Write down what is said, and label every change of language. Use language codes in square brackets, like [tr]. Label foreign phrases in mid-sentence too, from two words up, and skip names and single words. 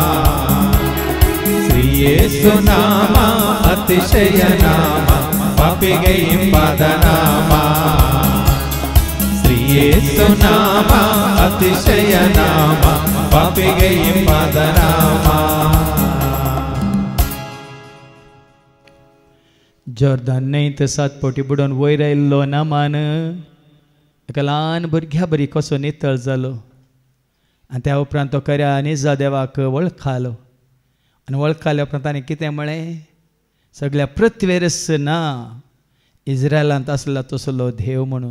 [kn] ಶ್ರೀ ಯೇಸು ನಾಮ ಅತಿಶಯ ನಾಮ ಪಾಪಿಗೆ ಇಂಪಾದ ನಾಮ ಶ್ರೀ ಯೇಸು ನಾಮ ಅತಿಶಯ ನಾಮ ಪಾಪಿಗೆ ಇಂಪಾದ ನಾಮ [kok] जॉर्दान न्हंय तर 7 फावटी बुडोवन वयर आयिल्लो नामान एका ल्हान भुरग्या बरी कसो नितळ जालो आनी त्या उपरांत तो खऱ्या निजा देवाक वळखालो आनी वळखाल्या उपरांत ताणें कितें म्हळें सगळ्या पृथ्वेरस ना इस्रायलांत आसलो तसलो देव म्हणून